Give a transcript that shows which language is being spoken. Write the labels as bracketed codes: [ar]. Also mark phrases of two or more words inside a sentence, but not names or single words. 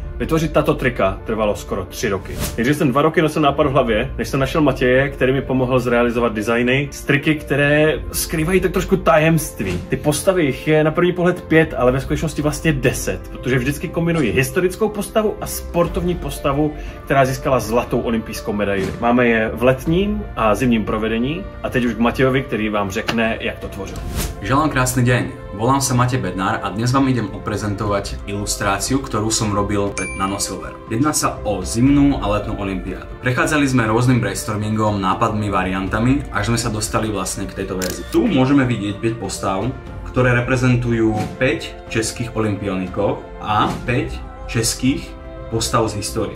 [cs] Vytvořit tato trika trvalo skoro 3 roky. Nejdřív jsem 2 roky nosil nápad v hlavě, než jsem našel Matěje, který mi pomohl zrealizovat designy, triky, které skrývají tak trošku tajemství. Ty postavy jich je na první pohled 5, ale ve skutečnosti vlastně 10, protože vždycky kombinují historickou postavu a sportovní postavu, která získala zlatou olympijskou medaili. Máme je v letním a zimním provedení a teď už k Matejovi, který vám řekne, jak to tvořil. [sk] Želám krásny deň. Volám sa Matej Bednár a dnes vám idem oprezentovať ilustráciu, ktorú som robil pre Nanosilver. Jedná sa o zimnú a letnú olympiádu. Prechádzali sme rôznym brainstormingom, nápadmi, variantami, až sme sa dostali vlastne k tejto verzii. Tu môžeme vidieť 5 postav, ktoré reprezentujú 5 českých olympionikov a 5 českých postav z histórie.